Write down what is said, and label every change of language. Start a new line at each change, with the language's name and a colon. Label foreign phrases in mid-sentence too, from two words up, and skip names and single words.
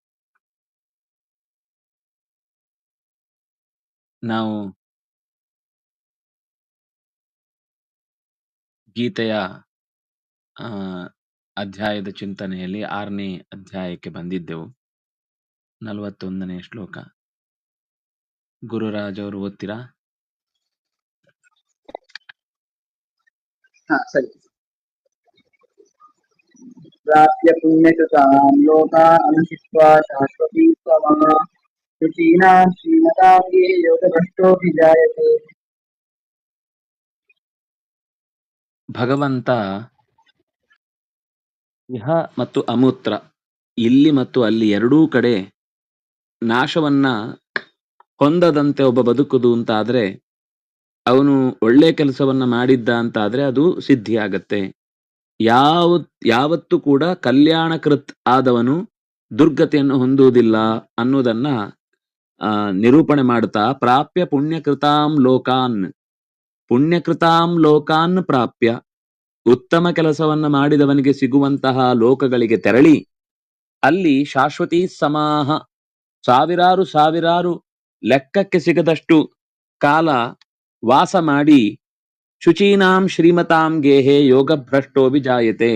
Kannada: ನಾವು ಗೀತೆಯ ಅಧ್ಯಾಯದ ಚಿಂತನೆಯಲ್ಲಿ 6ನೇ ಅಧ್ಯಾಯಕ್ಕೆ ಬಂದಿದ್ದೆವು. 41ನೇ ಶ್ಲೋಕ. ಗುರುರಾಜ್ ಅವರು ಓದ್ತೀರಾ? ಸರಿ.
Sanskrit: ಪ್ರಾಪ್ಯ ಪುಣ್ಯಕೃತಾಂ ಲೋಕಾನ್ ಅನುಚಿತ್ವಾ ಶಾಶ್ವತೀ ತ್ವಮಃ ಶುಚೀನಾಂ ಶ್ರೀಮತಾಂ ಯೇ ಯೋಗಭ್ರಷ್ಟೋऽಪಿ ಜಾಯತೆ.
Kannada: ಭಗವಂತ ಇಹ ಮತ್ತು ಅಮೂತ್ರ, ಇಲ್ಲಿ ಮತ್ತು ಅಲ್ಲಿ ಎರಡೂ ಕಡೆ ನಾಶವನ್ನ ಹೊಂದದಂತೆ ಒಬ್ಬ ಬದುಕುದು ಅಂತ ಆದ್ರೆ, ಅವನು ಒಳ್ಳೆ ಕೆಲಸವನ್ನ ಮಾಡಿದ್ದ ಅಂತ ಆದ್ರೆ ಅದು ಸಿದ್ಧಿಯಾಗತ್ತೆ. ಯಾವತ್ತೂ ಕೂಡ ಕಲ್ಯಾಣಕೃತ್ ಆದವನು ದುರ್ಗತಿಯನ್ನು ಹೊಂದುವುದಿಲ್ಲ ಅನ್ನೋದನ್ನ ನಿರೂಪಣೆ ಮಾಡುತ್ತಾ,
Sanskrit: ಪ್ರಾಪ್ಯ ಪುಣ್ಯಕೃತಾಂ ಲೋಕಾನ್, ಪುಣ್ಯಕೃತಾಂ ಲೋಕಾನ್ ಪ್ರಾಪ್ಯ,
Kannada: ಉತ್ತಮ ಕೆಲಸವನ್ನ ಮಾಡಿದವನಿಗೆ ಸಿಗುವಂತಹ ಲೋಕಗಳಿಗೆ ತೆರಳಿ ಅಲ್ಲಿ
Sanskrit: ಶಾಶ್ವತೀ ಸಮಾಹ,
Kannada: ಸಾವಿರಾರು ಲೆಕ್ಕಕ್ಕೆ ಸಿಗದಷ್ಟು ಕಾಲ ವಾಸ ಮಾಡಿ,
Sanskrit: ಶುಚೀನಾಂ ಶ್ರೀಮತಾಂ ಗೇಹೆ ಯೋಗಭ್ರಷ್ಟೋ ವಿಜಾಯತೆ.